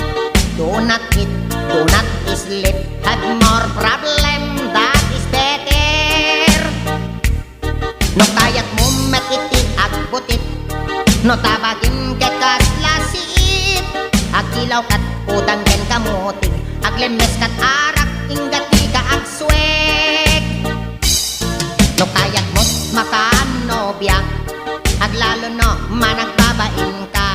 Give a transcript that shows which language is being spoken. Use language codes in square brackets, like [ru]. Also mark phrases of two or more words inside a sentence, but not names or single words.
[en] Do not eat, do not sleep, have more problem, that is better. [ilo] No kayat mo met iti agbutit, no tabagin ket kaslasiit. Agilaw kat udang ken kamutik, aglemes kat arak ingati ka agswek. No kayat mo makanobya, aglalo no managbabain ka.